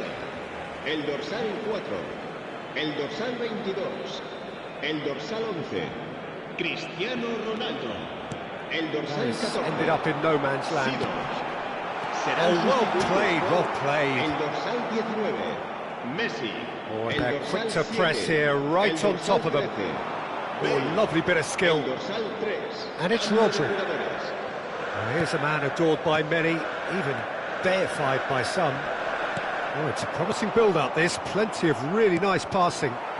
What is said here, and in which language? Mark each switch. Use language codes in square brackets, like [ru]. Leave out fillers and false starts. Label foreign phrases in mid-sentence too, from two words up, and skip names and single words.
[es] El dorsal 4, el dorsal 22, el dorsal 11, Cristiano Ronaldo. El dorsal 14, [en] Ended up in no man's land. [es] Sidorf. Será [en] Oh, well [es] sustituido [en] played, [es] por [en] well played. [es] El dorsal 19, Messi. [en] Oh, [es] El [en] they're [es] dorsal [en] quick to [es] 7, [en] press here, right [es] el [en] on [es] dorsal [en] top of them. [es] 13, [en] Oh, lovely bit of skill. [es] el dorsal 3. [en] And it's [es] Cambio de [en] Rodri. [es] jugadores. [en] Well, here's a man adored by many, even deified by some. Oh, it's a promising build-up, this. Plenty of really nice passing.